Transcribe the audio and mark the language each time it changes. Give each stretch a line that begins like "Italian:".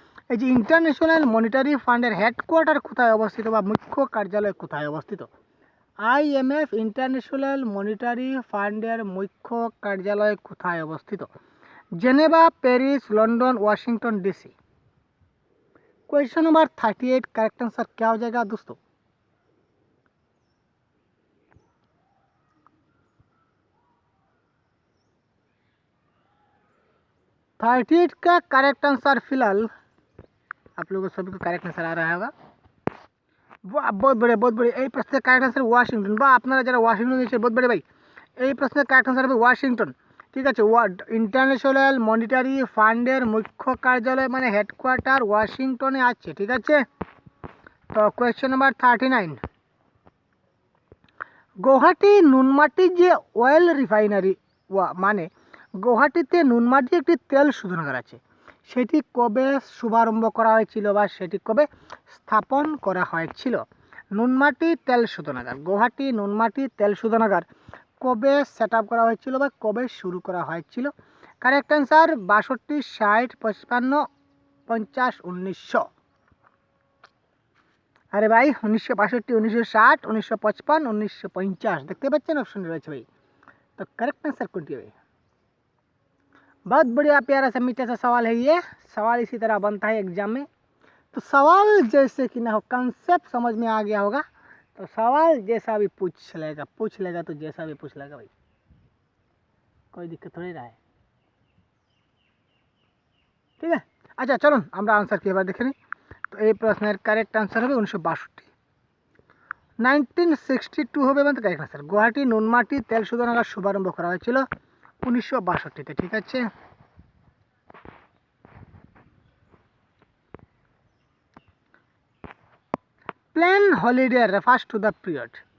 Bangla: এই যে international monetary ফান্ডের হেডকোয়ার্টার কোথায় অবস্থিত বা মুখ্য কার্যালয় কোথায় অবস্থিত? IMF ইন্টারন্যাশনাল মনিটারি ফান্ডের মুখ্য কার্যালয় কোথায় অবস্থিত? Geneva, Paris, London, Washington DC?
Hindi: Question number 38 correct answer क्या हो जाएगा दोस्तों? थर्टी एट का करेक्ट आंसर फिलहाल आप लोगों सभी को करेक्ट आंसर आ रहा होगा। बहुत बढ़िया बहुत बढ़िया।
Bangla: এই প্রশ্নের কারেক্ট আনসার ওয়াশিংটন, বা আপনারা যারা ওয়াশিংটন দিয়েছে বহুত বড় ভাই। এই প্রশ্নের কারেক্ট আনসার হবে ওয়াশিংটন। ঠিক আছে। ইন্টারন্যাশনাল মনিটারি ফান্ডের মুখ্য কার্যালয় মানে হেডকোয়ার্টার ওয়াশিংটনে আছে। ঠিক আছে। তো কোয়েশ্চেন নাম্বার 39, গুয়াহাটি নুনমাটি যে অয়েল রিফাইনারি মানে গুয়াহাটিতে নুনমাটি একটি তেল শোধনাগার আছে, সেটি কবে শুভারম্ভ করা হয়েছিল বা সেটি কবে স্থাপন করা হয়েছিল? নুনমাটি তেল শোধনাগার, গুয়াহাটি নুনমাটি তেল শোধনাগার কবে সেট আপ করা হয়েছিল বা কবে শুরু করা হয়েছিল? Correct answer 62, 60, 55, 50, 1900। আরে ভাই 1962, 1960, 1955, 1950 দেখতে পাচ্ছেন অপশন রয়েছে ভাই। তো কারেক্ট অ্যান্সার কোনটি হবে?
Hindi: बहुत बढ़िया प्यारा सा मीठा सा सवाल है ये। सवाल इसी तरह बनता है एग्जाम में। तो सवाल जैसे कि ना हो, कंसेप्ट समझ में आ गया होगा। तो सवाल जैसा भी पूछ लेगा तो जैसा भी पूछ लेगा भाई, कोई दिक्कत थोड़ी रहा है। ठीक है, अच्छा चलो
Bangla: আমরা आंसर কি এবার দেখে নিই। তো এই প্রশ্নের কারেক্ট আনসার হবে 1962। 1962 হবে মানে কারেক্ট আনসার। গুয়াহাটি নুনমাটি তেল শোধনাগার শুভারম্ভ করা হয়েছিল 1962-তে।
English: ঠিক আছে, plan holiday refers to the period.